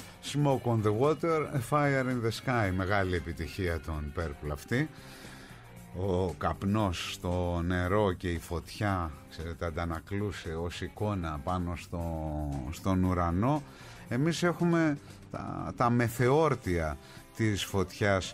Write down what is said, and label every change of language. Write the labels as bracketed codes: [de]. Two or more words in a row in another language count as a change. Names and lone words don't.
[en] Smoke on the Water, a Fire in the Sky. [el] Μεγάλη επιτυχία των Purple αυτή. Ο καπνός στο νερό και η φωτιά, ξέρετε, αντανακλούσε ως εικόνα πάνω στον ουρανό. Εμείς έχουμε τα μεθεόρτια της φωτιάς.